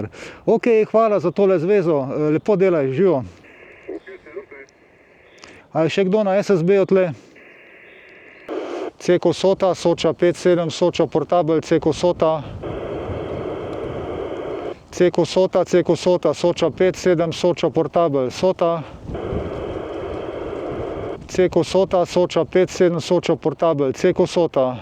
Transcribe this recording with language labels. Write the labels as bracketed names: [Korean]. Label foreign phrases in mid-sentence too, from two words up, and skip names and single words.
[Slovenian] Ok, hvala za tole zvezo, lepo delaj, živo. A je še kdo na SSB-ju tle? Ceko Sota, Soča 57, Soča portabel, Ceko Sota. Ceko Sota, Soča 57, Soča portabel, Sota. Ceko Sota, Soča 57, Soča portabel, Ceko Sota.